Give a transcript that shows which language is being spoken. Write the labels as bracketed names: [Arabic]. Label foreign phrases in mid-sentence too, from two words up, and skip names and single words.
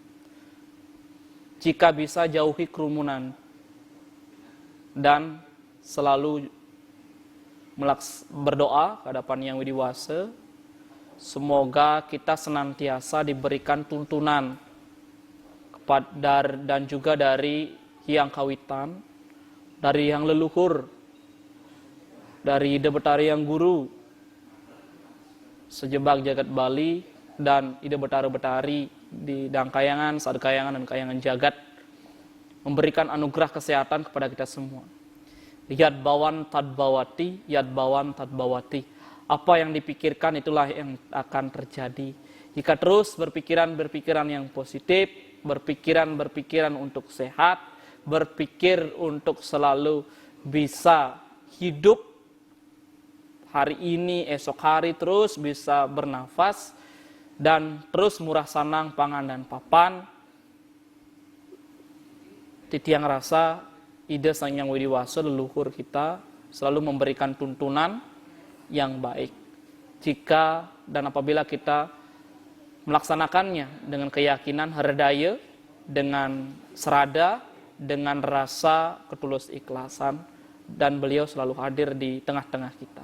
[Indonesian] Jika bisa jauhi kerumunan dan selalu berdoa ke hadapan Yang Widiwasa, semoga kita senantiasa diberikan tuntunan dan juga dari Hyang Kawitan, dari Yang Leluhur, dari Ida Betari Yang Guru, sejebak jagat Bali, dan Ida Betari di Dangkayangan, Sadkayangan, dan Kayangan Jagat, memberikan anugerah kesehatan kepada kita semua. [Sanskrit] Yad bawan tadbawati, yad bawan tadbawati. [Indonesian] Apa yang dipikirkan itulah yang akan terjadi. Jika terus berpikiran yang positif, berpikiran untuk sehat, berpikir untuk selalu bisa hidup hari ini, esok hari terus bisa bernafas, dan terus murah sanang pangan dan papan, titiang rasa ide Sang Hyang Widiwasa leluhur kita selalu memberikan tuntunan yang baik. Jika dan apabila kita melaksanakannya dengan keyakinan hardaya, dengan serada, dengan rasa ketulus ikhlasan, dan beliau selalu hadir di tengah-tengah kita.